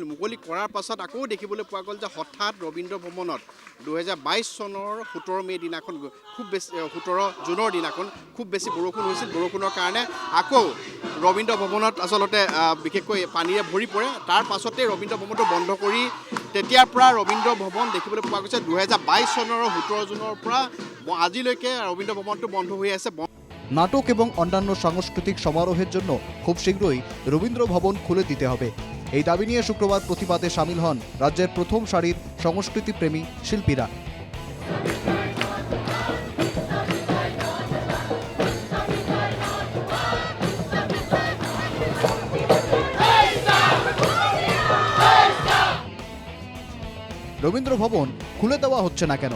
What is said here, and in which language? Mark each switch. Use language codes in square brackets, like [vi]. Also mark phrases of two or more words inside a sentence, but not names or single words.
[as] মুকলি কৰাৰ পাছত আকৌ দেখিবলৈ পোৱা গ'ল যে হঠাৎ ৰবীন্দ্ৰ ভৱনত 2022 চনৰ 17 মে' দিনাখন খুব বেছি 17 জুনৰ দিনাখন খুব বেছি বৰষুণ হৈছিল। বৰষুণৰ কাৰণে আকৌ ৰবীন্দ্ৰ ভৱনত আচলতে বিশেষকৈ পানীৰে ভৰি পৰে। তাৰ পাছতে ৰবীন্দ্ৰ ভৱনটো বন্ধ কৰি তেতিয়াৰ পৰা ৰবীন্দ্ৰ ভৱন দেখিবলৈ পোৱা গৈছে 2022 চনৰ 17 জুনৰ পৰা আজিলৈকে রবীন্দ্র ভবনটো বন্ধ [bn] হয়ে আছে। নাটক এবং অন্যান্য সাংস্কৃতিক সমারোহের জন্য খুব শীঘ্রই রবীন্দ্র ভবন খুলে দিতে হবে, এই দাবি নিয়ে শুক্রবার প্রতিবাদে সামিল হন রাজ্যের প্রথম সারির সংস্কৃতিপ্রেমী শিল্পীরা। রবীন্দ্র ভবন খুলে দেওয়া হচ্ছে না কেন?